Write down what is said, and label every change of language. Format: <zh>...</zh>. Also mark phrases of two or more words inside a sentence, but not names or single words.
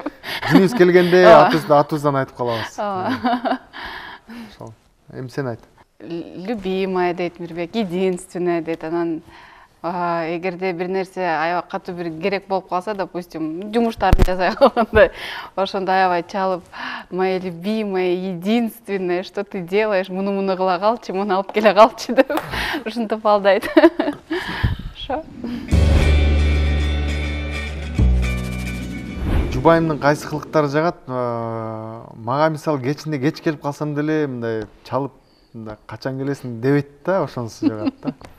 <ky>Күнүбүз келгенде атыбыздан айтып калабыз. Ошол. Эми сен айт. Любимая дейт Мирбек, единственная дейт. Анан эгерде бир нерсе аябай катуу бир керек болуп калса, допустим, жумуштарды жасай калганда, ошондо аябай чалып,</ky> <ru>моя любимая, единственная, что ты делаешь,</ru> <ky>муну кыла калчы, муну алып келе калчы деп ушинтип алдайт. Ошо. Жубайымдын кайсы кылыктары жагат? Мага мисалы кечинде кеч келип калсам деле мындай чалып, мындай качан келесиң дебейт да, ошонусу жагат да.</ky>